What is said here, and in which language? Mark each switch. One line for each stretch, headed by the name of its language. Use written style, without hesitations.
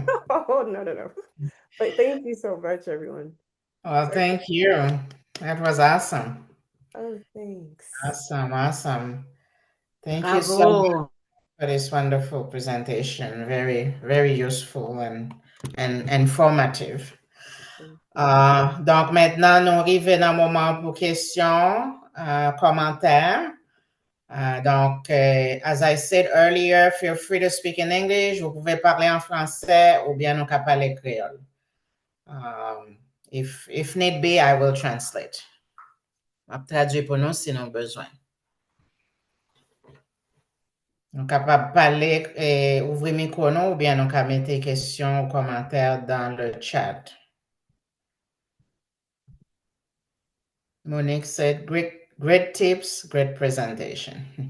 English: Oh, no. But thank you so much, everyone. Well, Sorry. thank you. That was awesome. Oh, thanks. Awesome. Thank you so much Bravo. for this wonderful presentation. Very, very useful and informative. Thank you.
French: Donc maintenant, nous arrivons dans le moment pour questions, commentaires.
English: As I said earlier, feel free to speak in English.
French: Vous pouvez parler en français ou bien nous pouvons parler créole.
English: If need be, I will translate.
French: Je vais traduire pour nous si nous avons besoin. Nous sommes capables de parler et ouvrir le micro ou bien nous pouvons mettre des questions ou commentaires dans le chat.
English: Monique said, great tips, great presentation.